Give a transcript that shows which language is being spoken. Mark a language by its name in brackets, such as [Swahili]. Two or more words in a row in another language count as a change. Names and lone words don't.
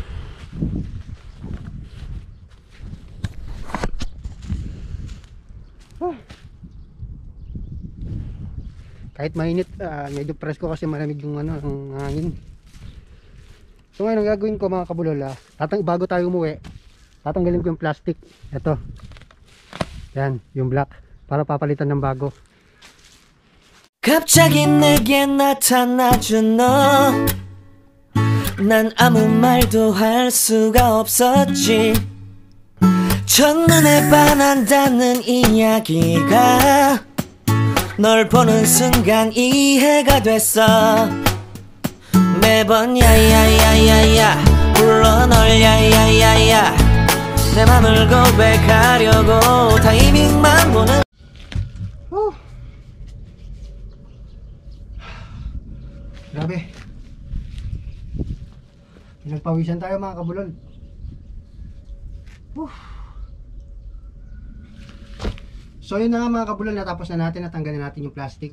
[Filipino] Kahit mainit, medyo presko kasi malamig yung ano, ang hangin. So ngayon ang gagawin ko mga kabulol, bago tayo umuwi, tatanggalin ko yung plastic. Ito. Yan, yung black, para papalitan ng bago. [Korean] 갑자기 내게 나타나준 너, 난 아무 말도 할 수가 없었지. 첫눈에 반한다는 이야기가 널 보는 순간 이해가 됐어. 매번 야야야야야 불러 널 야야야야 내 맘을 고백하려고 타이밍만 보는. [Filipino] Grabe. Pinagpawisan tayo mga kabulol. So yun na nga mga kabulol, natapos na natin, natanggalin natin yung plastic.